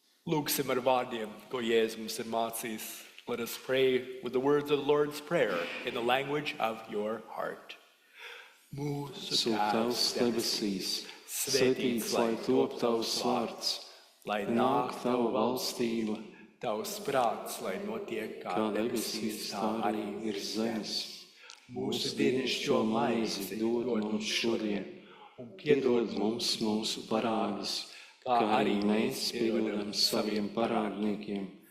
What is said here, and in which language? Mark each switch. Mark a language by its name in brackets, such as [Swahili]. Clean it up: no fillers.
[Latvian] Lūksim ar vārdiem, ko Jēzus mums ir mācījis. [English] Let us pray with the words of the Lord's Prayer in the language of your heart. [Latvian] Mūsu Tēvs debesīs, svētīts lai top tavs vārds, lai nāk tava valstība, tavs prāts, lai notiek kā debesīs, tā arī ir zemes. Mūsu dienascho maizi dod mums šodien, un piedod mums mūsu parādus, kā arī mēs piedodam saviem parādniekiem.